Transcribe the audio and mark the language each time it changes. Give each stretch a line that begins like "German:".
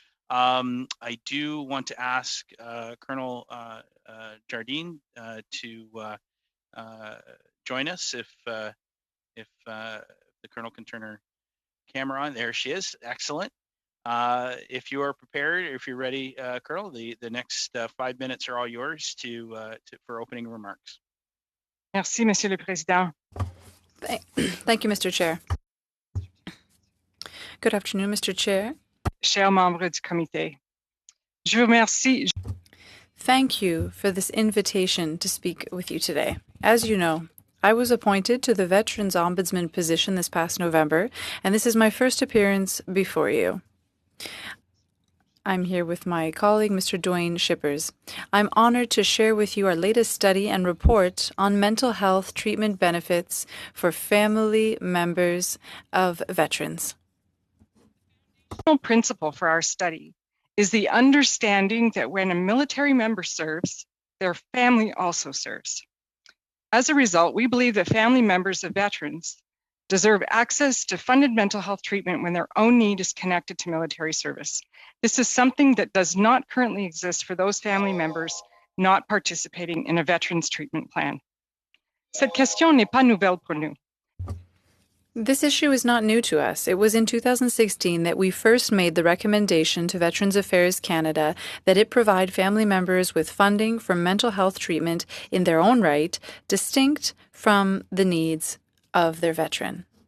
English: I do want to ask Colonel Jardine to join us if the Colonel can turn her camera on. There she is. Excellent. If you are prepared, if you're ready, Colonel, the next 5 minutes are all yours for opening remarks.
French: Merci, Monsieur le Président.
English: Thank you, Mr. Chair. Good afternoon, Mr. Chair.
French: Chers membres du comité, je vous remercie.
English: Thank you for this invitation to speak with you today. As you know, I was appointed to the Veterans Ombudsman position this past November, and this is my first appearance before you. I'm here with my colleague, Mr. Dwayne Shippers. I'm honored to share with you our latest study and report on mental health treatment benefits for family members of veterans. The principle for our study is the understanding that when a military member serves, their family also serves. As a result, we believe that family members of veterans deserve access to funded mental health treatment when their own need is connected to military service. This is something that does not currently exist for those family members not participating in a veterans treatment plan.
French: Cette question n'est pas nouvelle pour nous.
English: This issue is not new to us. It was in 2016 that we first made the recommendation to Veterans Affairs Canada that it provide family members with funding for mental health treatment in their own right, distinct from the needs of their veteran.